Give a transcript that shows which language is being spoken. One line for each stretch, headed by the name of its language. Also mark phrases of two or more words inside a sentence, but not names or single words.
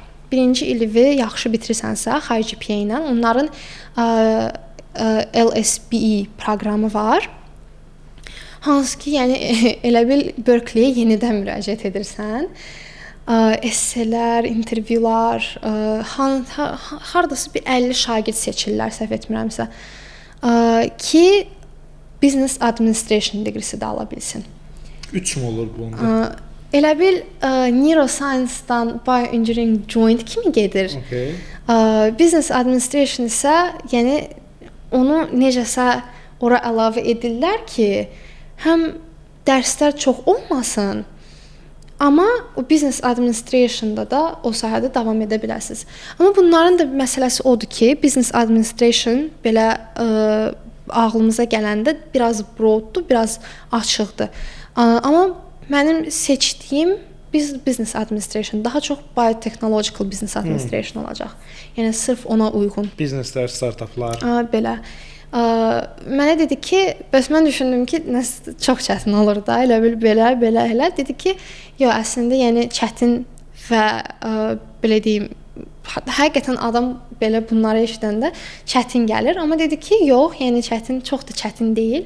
Azerbaijani: Birinci ilini yaxşı bitirirsənsə,
English: high GPA
Azerbaijani: ilə onların LSBE proqramı var. Hansı ki, yəni elə bil Berkeley-yə yenidən müraciət edirsən. Esselər, intervyular, hardasa bir 50 şagird seçirlər, səhv etmirəmsə, ki
English: business administration
Azerbaijani: degresi də ala bilsin. 3 mü olur bu onda? Elə bil
English: neuroscience-dan bioengineering joint
Azerbaijani: kimi gedir. Okay.
English: Business administration
Azerbaijani: isə, yəni onu necəsə ora əlavə edirlər ki, həm dərslər çox olmasın, amma o
English: business administration'da
Azerbaijani: da o sahədə davam edə bilərsiniz. Amma bunların da məsələsi odur ki,
English: business administration
Azerbaijani: belə ağlımıza gələndə biraz broaddur, biraz açıqdır. Amma mənim seçdiyim
English: business administration
Azerbaijani: daha çox
English: biotechnological business administration
Azerbaijani: olacaq. Yəni sırf ona uyğun. Bizneslər, startaplar. Belə. Mənə dedi ki, bəs mən düşündüm ki, çox çətin olur da, elə bil belə. Dedi ki, yox, əslində yəni çətin və belə deyim, həqiqətən adam belə bunları eşidəndə çətin gəlir, amma dedi ki, yox, yəni çox da çətin deyil.